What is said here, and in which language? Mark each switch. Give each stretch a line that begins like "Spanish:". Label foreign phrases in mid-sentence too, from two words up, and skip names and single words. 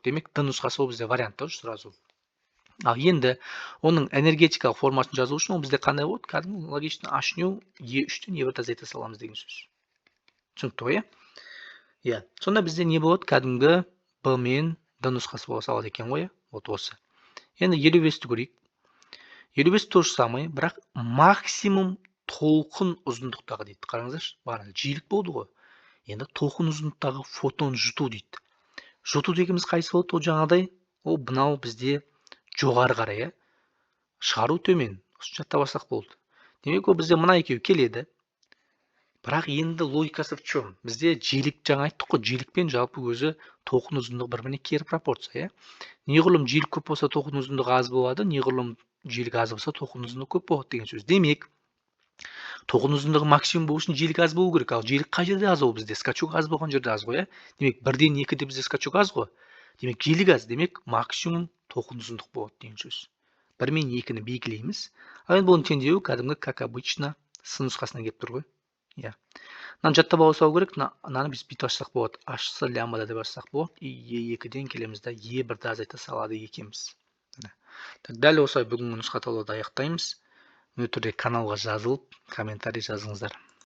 Kazakh: Демек, Д нұсқасы ол бізде вариант та сразу. Ал енді оның энергетикалық формасын жазу үшін ол бізде қандай болады? Кәдімгі логично H-ню E3-тен E1 азайта саламыз деген сөз. Түсінікті ғой, Сонда бізде не болады? Кәдімгі Б мен Д нұсқасы бола салады екен ғой, вот осы. Енді 55-ті көрейік. 55
Russian: то же самое,
Kazakh: бірақ максимум толқын ұзындықтағы дейді. Қараңыздаршы, бағана жиілік болды ғой. Енді толқын ұзындықтағы фотон жұту дейді. Жұту дегеніміз қайсы болады? Ол жаңадай, ол мынау бізде жоғары қарай, шығару төмен. Осы жаттап алсақ болды. Демек, ол бізде мына екеуі келеді. Бірақ енді логикасы
Russian: в чем?
Kazakh: Бізде жиілік жаңа айттық қой, жиілікпен жалпы өзі толқын ұзындығы бір-біріне кері пропорция, Неғұрлым жиілік көп болса, толқын ұзындығы аз болады, неғұрлым жиілік аз болса, толқын ұзындығы көп болады деген сөз. Демек, толқын ұзындығы максимум болу үшін жиілік аз болу керек. Ал жиілік қай жерде аз ол бізде? Скачок аз болған жерде аз ғой, Демек, 1-ден 2-де бізде скачок аз ғой. Демек, жиілік аз. Демек, максимум толқын ұзындық болады деген сөз. 1 мен 2-ні белгілейміз. Ал енді бұның теңдеуі кәдімгі
Russian: как обычно
Kazakh: С нұсқасына келіп тұр ғой. Мынаны жаттап алсау керек, мынаны біз бүйтіп ашсақ болады. H-сы лямбда деп ашсақ болады. И E2-ден келеміз де E1-ді азайта салады екенбіз. Дәл осылай бүгінгі нұсқа талдауды аяқтаймыз. Мына түрде каналға жазылып, комментарий жазыңыздар.